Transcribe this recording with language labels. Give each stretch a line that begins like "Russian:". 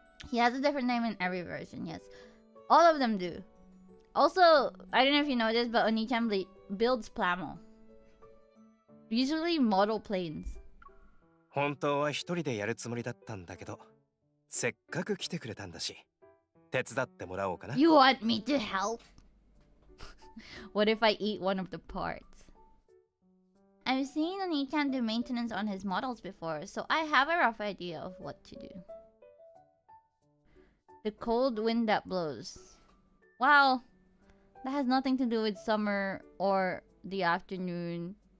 English: He has a different name in every version. Yes, all of them do. Also, I don't know if you know this, but Oniichaan builds plamo. Usually model planes.
Japanese: 本当は一人でやるつもりだったんだけど、せっかく来てくれたんだし、手伝ってもらおうかな。
English: You want me to help? What if I eat one of the parts? I've seen Oniichaan do maintenance on his models before, so I have a rough idea of what to do. The cold wind that blows. Wow, that has nothing to do with summer or the afternoon.